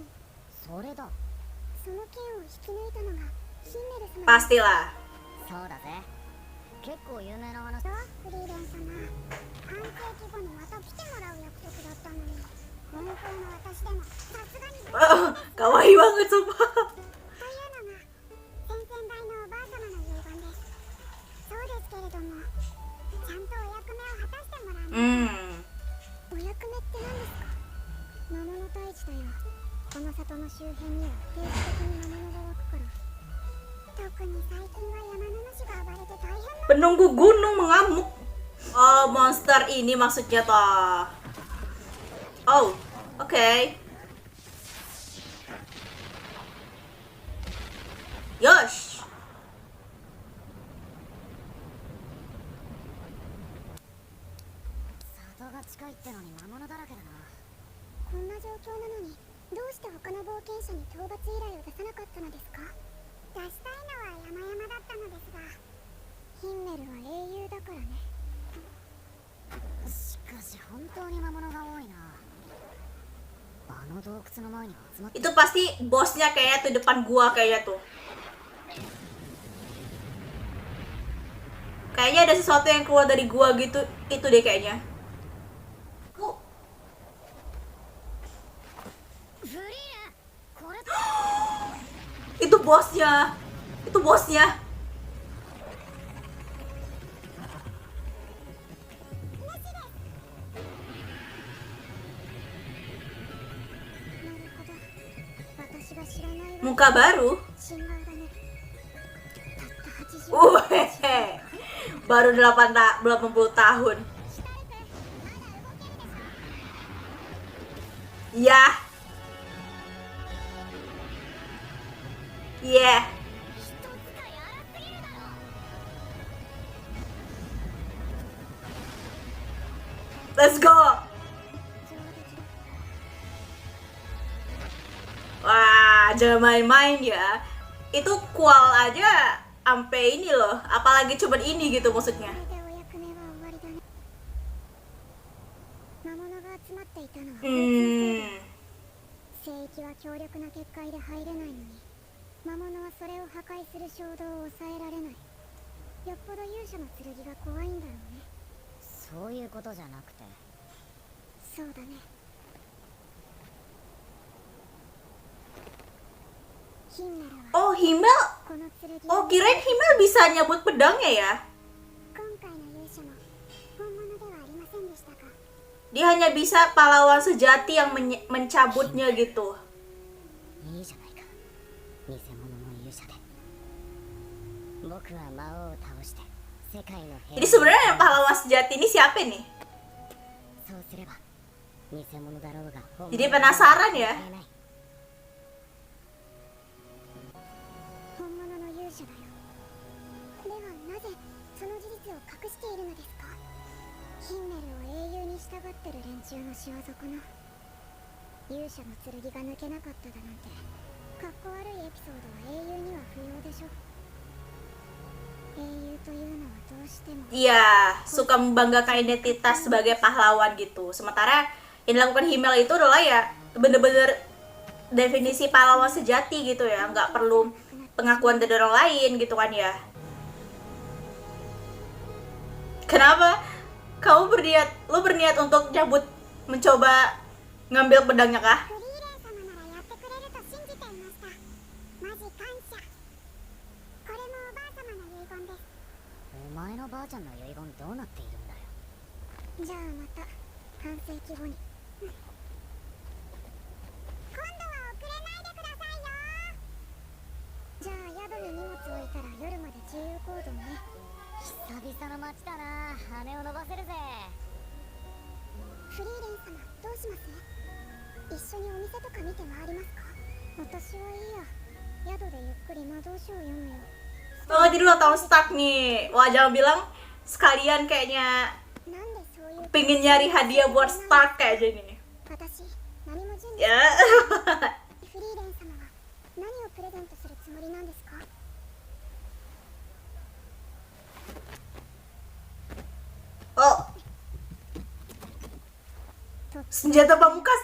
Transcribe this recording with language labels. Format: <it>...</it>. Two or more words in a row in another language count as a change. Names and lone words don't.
<ja>それだ。その剣を引き抜いたのがヒンメル様。</ja> <id>Pastilah.</id> <ja>そうだぜ。結構有名な話。フリーレン様、半世紀後にまた来てもらう約束だったのに、本当の私でもさすがにというのが</ja> <id>Kawaii banget sumpah.</id> <ja>先々代のおばあ様の遺言です。そうですけれども、ちゃんとお役目を果たしてもらう。お役目って何ですか？魔物退治だよ。この里の周辺には定期的に魔物が湧くから。特に最近は山の主が暴れて大変な。</ja> <id>Penunggu gunung mengamuk. Oh, monster ini maksudnya toh. Oh, oke.</id> <ja>Yosh. 里が近いってのに魔物だらけだな。こんな状況なのに、どうして他の冒険者に討伐依頼を出さなかったのですか？出したいのは山々だったのですが、ヒンメルは英雄だからね。しかし本当に魔物が多いな。あの洞窟の前に集まって</ja> <id>Itu pasti bosnya kayaknya tuh depan gua kayaknya tuh. Kayaknya ada sesuatu yang keluar dari gua gitu, itu deh kayaknya.</id> <ja>フリーレン、これ</ja> <id>Itu bosnya. Itu bosnya. Muka baru. Baru 80 tahun. Ya. Yeah.</id> <en>Let's go.</en> <id>Wah, jangan main-main ya. Itu kual aja sampai ini loh, apalagi cuman ini gitu maksudnya.</id> <ja>聖域は強力な結界で入れないのに、魔物はそれを破壊する衝動を抑えられない。よっぽど勇者の剣が怖いんだろうね。そういうことじゃなくて、そうだね。ヒンメルは</ja> <id>Oh, Himmel.</id> <ja>この剣</ja> <id>Oh, kirain Himmel bisa nyabut pedangnya ya.</id> <ja>今回の勇者も本物ではありませんでしたか？</ja> <id>Dia hanya bisa pahlawan sejati yang mencabutnya gitu.</id> <ja>いいじゃないか。偽物の勇者で。僕は魔王を倒して世界の平和</ja> <id>Jadi sebenarnya yang pahlawan sejati ini siapa nih?</id> <ja>そうすれば偽物だろうが本物</ja> <id>Jadi penasaran ya.</id> <ja>関係ない。本物の勇者だよ。ではなぜその事実を隠しているのですか？ヒンメルを英雄に従ってる連中の仕業かな。勇者の剣が抜けなかっただなんて、かっこ悪いエピソードは英雄には不要でしょ。英雄というのはどうしても</ja> <id>Iya, suka membanggakan identitas sebagai pahlawan gitu. Sementara yang dilakukan Himmel itu adalah ya bener-bener definisi pahlawan sejati gitu ya, nggak perlu pengakuan dari orang lain gitu kan ya. Kenapa kamu berniat untuk cabut, mencoba ngambil pedangnya kah?</id> <ja>フリーレン様ならやってくれると信じていました。マジ感謝。これもおばあ様の遺言です。お前のばあちゃんの遺言どうなっているんだよ。じゃあまた半世紀後に。今度は遅れないでくださいよ。じゃあ宿に荷物置いたら夜まで自由行動ね。久々の街だな。羽を伸ばせるぜ。フリーレン様どうします？一緒にお店とか見て回りますか？私はいいや。宿でゆっくり魔導書を読むよ。</ja> <id>Oh, jadi lo tau stuck nih. Wah, jangan bilang sekalian kayaknya</id> <ja>なんでそういう</ja> <id>pengen nyari hadiah buat Stark kayak aja nih.</id> <ja>私何も準備</ja> <id>Ya.</id> <ja>フリーレン様は何をプレゼントするつもりなんですか？</ja> <id>Oh, senjata pamungkas.</id>